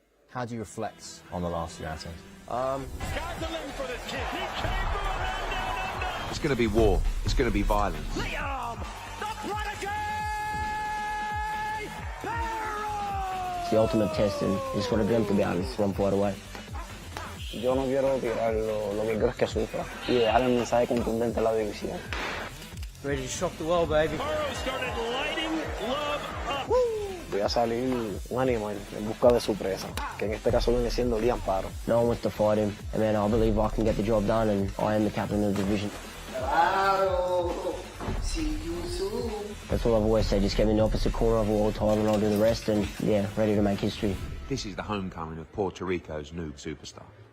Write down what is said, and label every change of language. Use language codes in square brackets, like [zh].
[en] How do you reflect on the last few outings? It's going to be war. It's going to be violence. Liam, the prodigy, Paro! It's the ultimate test, and it's for them to be honest, one point away. [es] Yo no quiero tirar lo que quiero es que sufra y dejar el mensaje contundente a la división. [en] Ready to shock the world, baby. Paro started lighting love up. [es] Voy a salir un animal en busca de su presa, que en este caso viene siendo Liam Paro. [en] No one wants to fight him, and man, I believe I can get the job done, and I am the captain of the division. Paro, see you soon. That's what I've always said, just get me in the opposite corner of a world title and I'll do the rest, and yeah, ready to make history. This is the homecoming of Puerto Rico's new superstar.